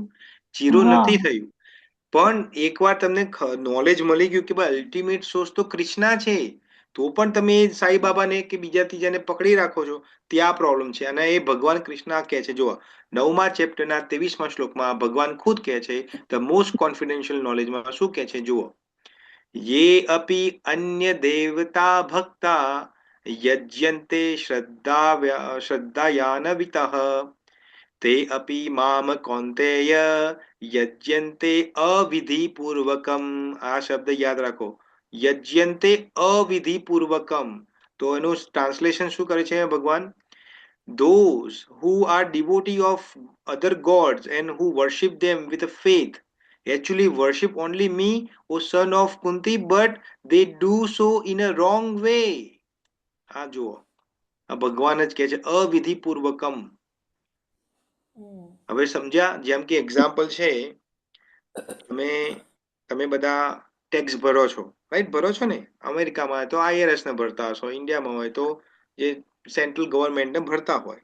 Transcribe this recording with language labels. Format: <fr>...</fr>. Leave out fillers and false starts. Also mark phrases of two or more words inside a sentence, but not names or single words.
<gu>જીરો નથી થયું, પણ એકવાર તમને નોલેજ મળી ગયું કે ભાઈ</gu> <en>ultimate source</en> <gu>તો કૃષ્ણા છે, તો પણ તમે સાઈ બાબાને કે બીજા ત્રીજાને પકડી રાખો છો, ત્યાં પ્રોબ્લેમ છે. અને એ ભગવાન કૃષ્ણ કહે છે, જો 9મા ચેપ્ટરના 23મા શ્લોકમાં ભગવાન ખુદ કહે છે,</gu> <en>the most confidential knowledge માં</en> <gu>શું કહે છે જુઓ,</gu> <sa>ये अपि अन्य देवता भक्ता यज्यन्ते श्रद्धायान्वितः ते अपि माम कौन्तेय यज्यन्ते अविधिपूर्वकम.</sa> <gu>આ શબ્દ યાદ રાખો, યજ્યન્તે અવિધિપૂર્વકમ. તો એનું ટ્રાન્સલેશન શું કરે છે ભગવાન?</gu> <en>Those who are devotee of other gods and who worship them with a faith actually worship only me, O son of Kunti, but they do so in a wrong way.</en> <gu>આ જુઓ, આ ભગવાન જ કહે છે અવિધિપૂર્વકમ. હવે સમજ્યા? જેમ કે એક્ઝામ્પલ છે, તમે બધા ટેક્સ ભરો છો, રાઈટ? ભરો છો ને? અમેરિકામાં હોય તો IRS ને ભરતા હશો, ઇન્ડિયામાં હોય તો જે</gu> <en>central government ને</en> <gu>ભરતા હોય.</gu>